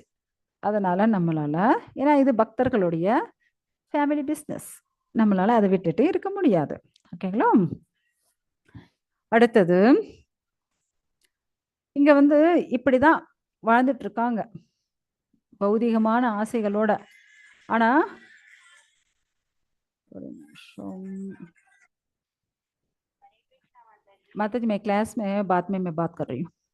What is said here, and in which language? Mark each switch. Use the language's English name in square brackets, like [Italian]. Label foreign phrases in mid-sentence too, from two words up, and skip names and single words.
[Tamil] அதனால நம்மளால, ஏன்னா இது பக்தர்களுடைய [English] family business, [Tamil] நம்மளால அதை விட்டுட்டு இருக்க முடியாது. ஓகேங்களா? அடுத்தது இங்க வந்து இப்படிதான் வாழ்ந்துட்டு இருக்காங்க பௌதிகமான ஆசைகளோட. ஆனா ஒரு நிமிஷம். [Hindi] माता जी मैं क्लास में है, बाद में मैं बात कर रही हूँ.